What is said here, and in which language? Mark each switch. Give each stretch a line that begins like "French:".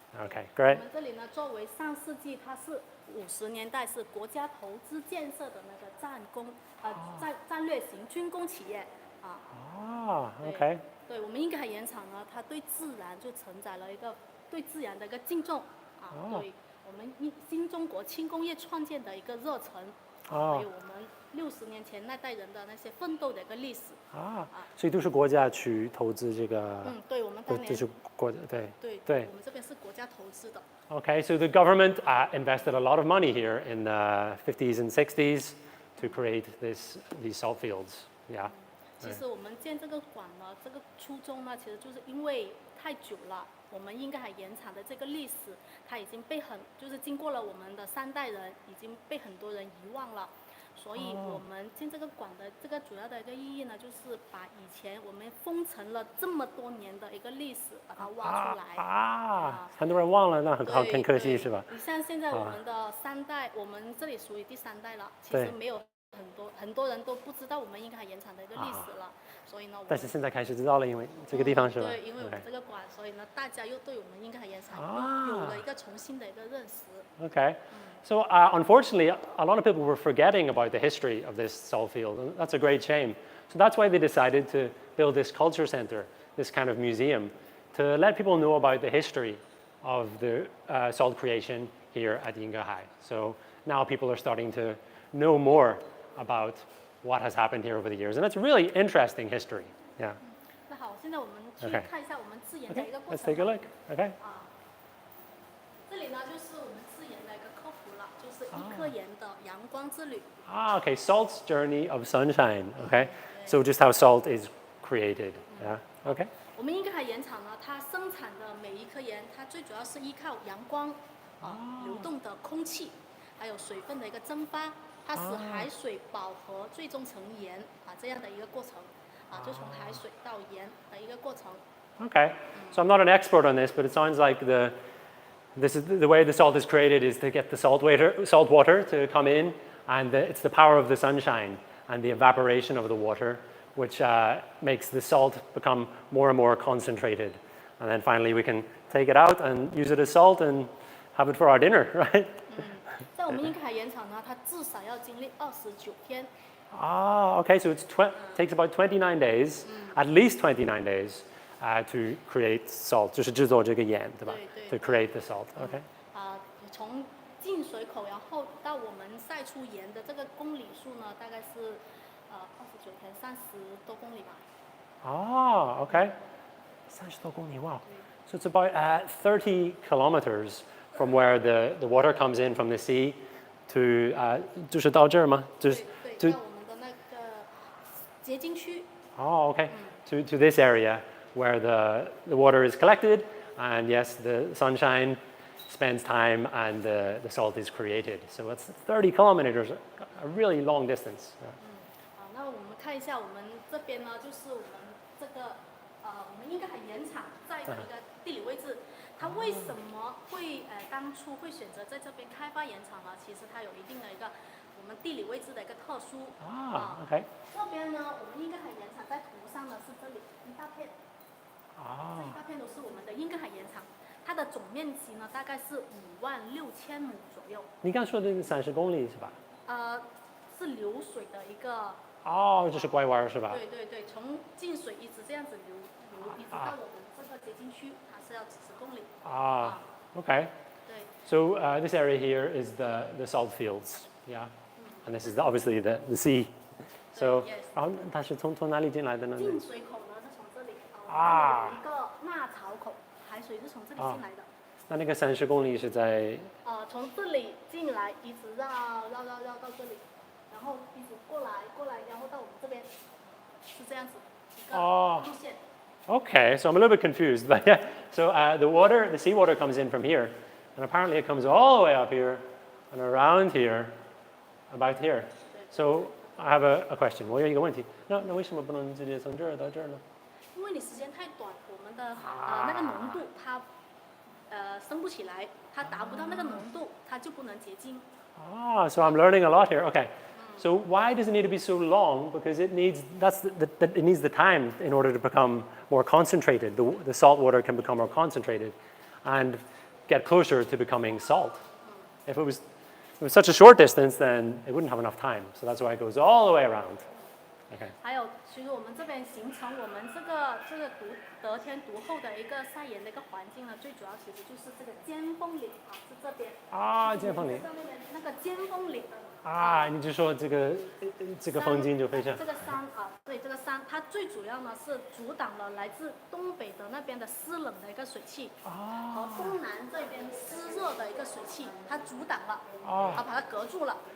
English: Okay,
Chinese: 我
English: great.
Chinese: 们这里呢，作为上世纪它是50年代是国家投资建设的那个战略型军工企业啊。
English: Okay.
Chinese: 对，我们英格海盐场呢，它对自然就承载了一个对自然的一个敬重对我们新中国轻工业创建的一个热忱还有我们60年前那代人的那些奋斗的一个历史所以都是国家去投资这个。对，我们当年这是国家对，我们这边是国家投资的。
English: Okay, so the government invested a lot of money here in the 50s and 60s to create these salt fields. Yeah.
Chinese: 其实我们建这个馆呢，这个初衷呢，其实就是因为太久了，我们英格海盐场的这个历史，它已经被就是经过了我们的3代人，已经被很多人遗忘了。所以我们建这个馆的这个主要的一个意义呢，就是把以前我们封存了这么多年的一个历史，把它挖出来。很多人忘了，那很可惜是吧？你像现在我们的3代，我们这里属于第3代了，其实没有很多人都不知道我们英格海盐场的一个历史了，所以呢，但是现在开始知道了，因为这个地方是吧？对，因为我们这个馆，所以呢，大家又对我们英格海盐场有了一个重新的一个认识。
English: Okay. So unfortunately, a lot of people were forgetting about the history of this salt field, and that's a great shame. So that's why they decided to build this culture center, this kind of museum, to let people know about the history of the salt creation here at Yingahai. So now people are starting to know more about what has happened here over the years, and it's really interesting history. Yeah.
Chinese: 那好，现在我们去看一下我们自研的一个过
English: Let's
Chinese: 程。
English: take a look. Okay.
Chinese: 这里呢就是我们自研的一个科普了，就是一颗盐的阳光之旅。
English: Okay, salt's journey of sunshine. Okay, so just how salt is created. Yeah. Okay.
Chinese: 我们英格海盐场呢，它生产的每一颗盐，它最主要是依靠阳光流动的空气，还有水分的一个蒸发，它使海水饱和，最终成盐这样的一个过程就从海水到盐的一个过程。
English: Okay, so I'm not an expert on this, but it sounds like the way the salt is created is to get the salt water to come in, and it's the power of the sunshine and the evaporation of the water, which makes the salt become more and more concentrated. And then finally we can take it out and use it as salt and have it for our dinner, right?
Chinese: 在我们英格海盐场呢，它至少要经历29天。
English: Okay, so it takes about 29 days, at least 29 days, to create salt,
Chinese: 就是制作这个盐，对吧？对。
English: To create the salt. Okay.
Chinese: 从进水口，然后到我们晒出盐的这个公里数呢，大概是29天30多公里吧。
English: Okay.
Chinese: 30多公里,
English: wow. So it's about 30 kilometers from where the water comes in from the sea to
Chinese: 就是到这儿吗？对，到我们的那个结晶区。
English: Okay. To this area where the water is collected, and yes, the sunshine spends time and the salt is created. So it's 30 kilometers, a really long distance.
Chinese: 那我们看一下我们这边呢，就是我们这个我们英格海盐场在的一个地理位置。它为什么会当初会选择在这边开发盐场呢？其实它有一定的一个我们地理位置的一个特殊。
English: Okay.
Chinese: 这边呢，我们英格海盐场在图上呢是这里一大片。这一大片都是我们的英格海盐场，它的总面积呢大概是56000亩左右。你刚说的是30公里是吧？是流水的一个。就是拐弯是吧？对，从进水一直这样子流，一直到我们这个结晶区，它是要10公里。
English: Okay.
Chinese: 对。
English: So this area here is the salt fields, yeah, and this is obviously the sea. So
Chinese: 然后它是从哪里进来的呢？进水口呢是从这里有一个纳槽口，海水是从这里进来的。那个30公里是在？从这里进来，一直绕到这里，然后一直过来，然后到我们这边，是这样子一个路线。
English: Okay, so I'm a little bit confused, but yeah. So the sea water comes in from here, and apparently it comes all the way up here and around here, about here. So I have a question.
Chinese: 我有一个问题，那为什么不能直接从这儿到这儿呢？因为你时间太短，我们的那个浓度它升不起来，它达不到那个浓度，它就不能结晶。
English: So I'm learning a lot here. Okay. So why does it need to be so long? Because it needs it needs the time in order to become more concentrated. The salt water can become more concentrated, and get closer to becoming salt. If it was such a short distance, then it wouldn't have enough time. So that's why it goes all the way around. Okay.
Chinese: 还有，其实我们这边形成我们这个得天独厚的一个晒盐的一个环境呢，最主要其实就是这个尖峰岭啊，是这边。尖峰岭。那个尖峰岭。你就说这个风景就非常。这个山啊，对，这个山它最主要呢是阻挡了来自东北的那边的湿冷的一个水汽，和东南这边湿热的一个水汽，它阻挡了，把它隔住了。